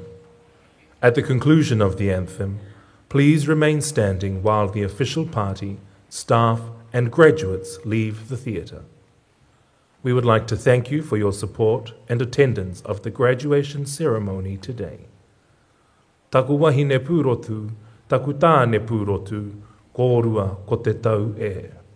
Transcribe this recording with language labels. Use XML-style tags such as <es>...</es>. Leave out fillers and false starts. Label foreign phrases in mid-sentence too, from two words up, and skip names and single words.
<en>At the conclusion of the anthem, please remain standing while the official party, staff, and graduates leave the theatre. We would like to thank you for your support and attendance of the graduation ceremony today.</en> <mi>Taku wahine pūrotu, taku tāne pūrotu, kōrua ko te tau e.</mi>